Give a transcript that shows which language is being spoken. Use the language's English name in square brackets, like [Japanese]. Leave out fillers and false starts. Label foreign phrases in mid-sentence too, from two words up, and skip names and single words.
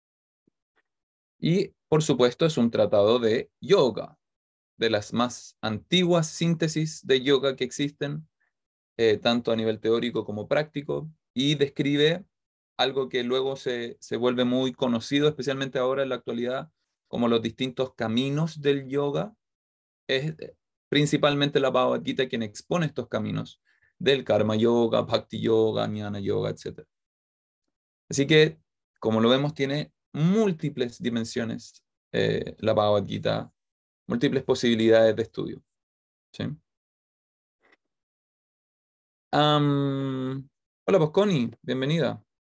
[Spanish] Y, por supuesto, es un tratado de yoga, de las más antiguas síntesis de yoga que existen, tanto a nivel teórico como práctico, y describe algo que luego se vuelve muy conocido, especialmente ahora en la actualidad, como los distintos caminos del yoga. Es principalmente la Bhagavad Gita quien expone estos caminos del [Sanskrit] karma yoga, bhakti yoga, jnana yoga, [Spanish] etc. Así que, como lo vemos, tiene múltiples dimensiones la Bhagavad Gita, múltiples posibilidades de estudio. ¿Sí? Hola, pues Connie, bienvenida.